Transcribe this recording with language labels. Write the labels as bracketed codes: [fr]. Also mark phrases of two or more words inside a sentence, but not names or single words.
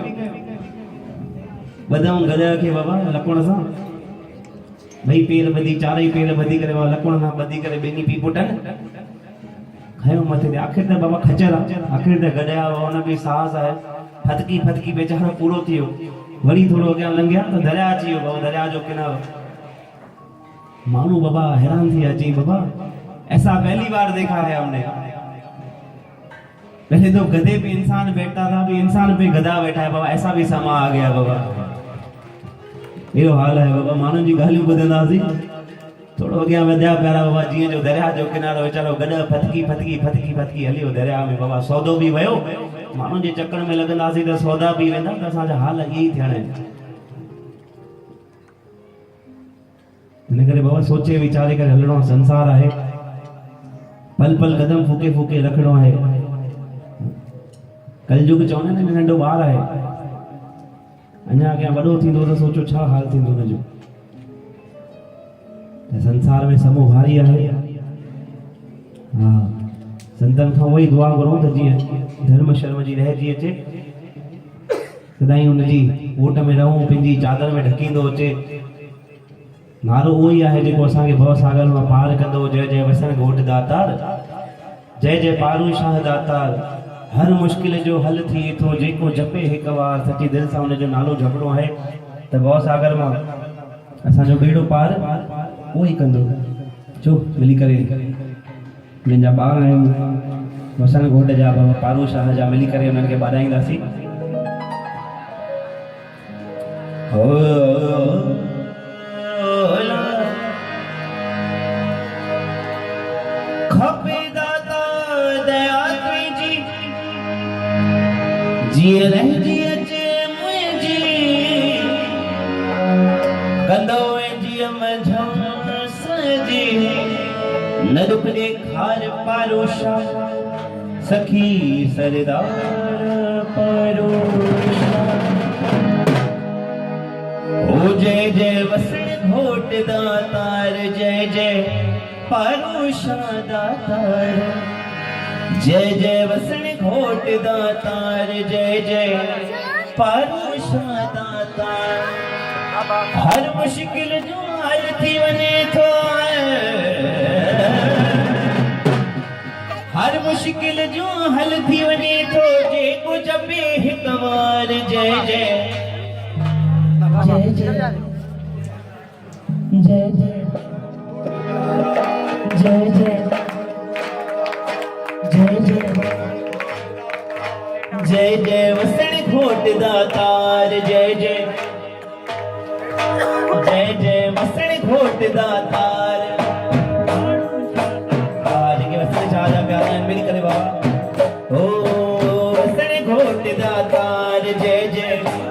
[sd] ॿधऊं गॾ खे बाबा लकुण सां 2 पेर ॿधी 4 पेर ॿधी करे बाबा लकुण सां ॿधी करे 2 पी पुटनि खयो मथे ते आख़िर त बाबा खचर आहे आख़िर त गॾिया हुन बि साहस आहे फतकी फतकी बेचारो पूरो थी वियो वरी थोड़ो अॻियां लंघिया त दरिया अची वियो बाबा दरिया जो किनारो माण्हू बाबा हैरान थी अची बाबा [hi] ऐसा पहली बार देखा है हमने पहले तो गधे पे इंसान बैठता था अभी इंसान पे गधा बैठा है बाबा ऐसा भी समा आ गया [sd] बाबा यो हाल है बाबा माण्हुनि जी ॻाल्हियूं ॿुधंदासीं थोड़ो अॻियां वधिया प्यारा बाबा जीअं जो दरिया जो किनारो वीचारो गॾ फतकी फतकी फतकी फतकी हलियो दरिया में बाबा सौदो बि वियो माण्हुनि जे चक्कर में लॻंदासीं त सौदा बि वेंदा त असांजा हाल इहे ई थियणा आहिनि हिन करे बाबा सोचे वीचारे करे हलणो संसार आहे पल पल कदम फूके फूके रखणो आहे कलयुग चवंदा आहिनि नंढो ॿार आहे अञा अॻियां वॾो थींदो त सोचो छा हाल थींदो हुनजो संसार में समूह भारी आहे हा संतन खां वही दुआ करूं त जीअं धर्म शर्म जी रहिजी अचे सदाईं हुनजी ओट में रहूं पंहिंजी चादर में ढकींदो अचे नारो उहो ई आहे जेको असांखे भव सागर मां पार कंदो जय जय वसण घोट दातार जय जय पारू शाह दातार हर मुश्किल जो हल थी थो जेको जपे हिकु बार सची दिलि सां हुनजो नालो जपणो आहे त भव सागर मां असांजो बेड़ो पार उहो ई कंदो चो मिली करे जंहिंजा ॿार आहिनि वसण घोट जा बाबा पारू शाह जा मिली करे हुननि खे ॿाराईंदासीं जीअं रहिजी अचे मुंहिंजी कंदो जीअं मझम सजी न दुख ॾेखार पारोशा सखी सरदार पारोशा ओ जय जय वसण घोट दातार जय जय पारोशा दातार जय जय वसण घोट दातार जय जय पारोशा दातार हर मुश्किल जो हल थी वञे थो हर मुश्किल जो हल थी वञे थो जेको जपे हिकु बार जय जय जय जय जय जय जय जय जय जय जय जय वसण खोट दातार जय जय जय जय वसण खोट दातार के वसण चाह प्यारा मेरी करे बाबा ओ वसण खोट दातार जय जय